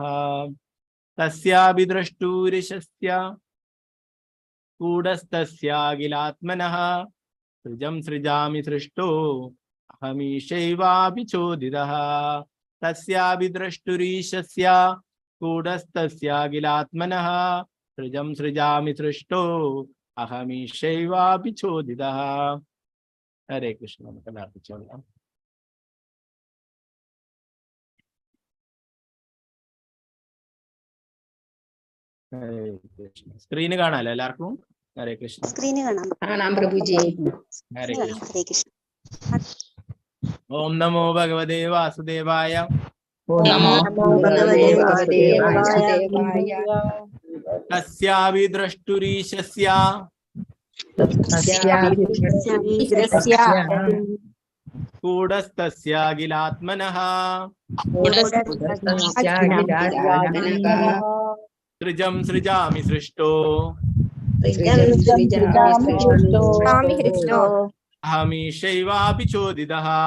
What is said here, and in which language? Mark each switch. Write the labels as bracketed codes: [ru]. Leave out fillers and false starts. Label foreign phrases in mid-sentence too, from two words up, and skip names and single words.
[sa] तस्यापि द्रष्टुरिशस्य गूढस्तस्याखिलात्मनः सृजं सृजामि सृष्टो अहमीशैवाभिचोदितः. तस्यापि द्रष्टुरीशस्य गूढस्तस्याखिलात्मनः सृजं सृजामि सृष्टो अहमीशैवाभिचोदितः. हरे कृष्ण. हरे कृष्ण. [ml] स्क्रीन കാണാലോ എല്ലാവർക്കും? हरे कृष्ण. स्क्रीन കാണാം പ്രഭുജി. हरे कृष्ण. [sa] ओम नमो भगवते वासुदेवाय. नमो भगवते वासुदेवाय. तस्यापि द्रष्टुरीशस्य गूढस्तस्याखिलात्मनः सृजं सृजामि सृष्टो अहमीशैवाभिचोदितः.